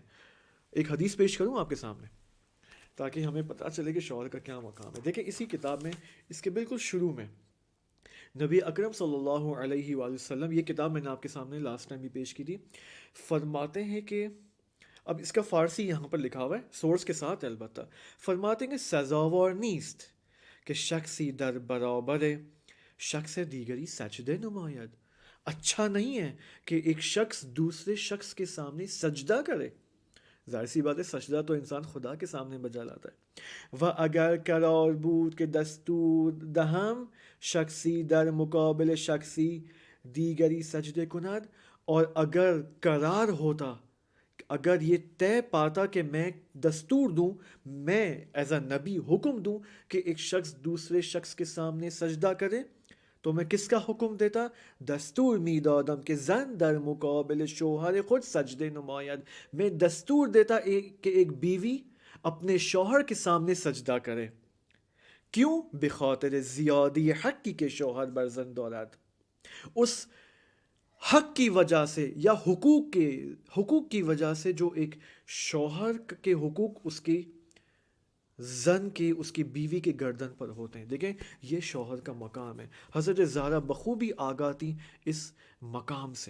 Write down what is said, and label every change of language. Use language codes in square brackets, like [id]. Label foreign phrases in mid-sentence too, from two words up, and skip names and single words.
[ur] ایک حدیث پیش کروں آپ کے سامنے تاکہ ہمیں پتہ چلے کہ شوہر کا کیا مقام ہے۔ دیکھیں اسی کتاب میں اس کے بالکل شروع میں نبی اکرم [ar] صلی اللہ علیہ وآلہ وسلم، [ur] یہ کتاب میں نے آپ کے سامنے [en] last time [ur] بھی پیش کی تھی، فرماتے ہیں کہ اب اس کا فارسی یہاں پر لکھا ہوا ہے سورس کے ساتھ البتہ، فرماتے ہیں کہ [fa] سزاوار نیست کہ شخصی در برابر شخص دیگری سجدے نماید، [ur] اچھا نہیں ہے کہ ایک شخص دوسرے شخص کے سامنے سجدہ کرے۔ ظاہر سی بات ہے سجدہ تو انسان خدا کے سامنے بجا لاتا ہے۔ [fa] و اگر قرار بود کہ دستور دہم شخصی در مقابل شخصی دیگری سجدے کند، [ur] اور اگر قرار ہوتا، اگر یہ طے پاتا کہ میں دستور دوں، میں [en] as a [ur] نبی حکم دوں کہ ایک شخص دوسرے شخص کے سامنے سجدہ کرے، تو میں کس کا حکم دیتا؟ [fa] دستور می دادم کہ زن در مقابل شوہر خود سجدے نماید، [ur] میں دستور دیتا کہ ایک بیوی اپنے شوہر کے سامنے سجدہ کرے۔ کیوں؟ [fa] بخاطر زیادی حقی کے شوہر برزن دارد، [ur] اس حق کی وجہ سے یا حقوق کی وجہ سے جو ایک شوہر کے حقوق اس کی زن کے، اس کی بیوی کے گردن پر ہوتے ہیں۔ دیکھیں یہ شوہر کا مقام ہے، حضرت زہرا بخوبی آگاہ تھی اس مقام سے۔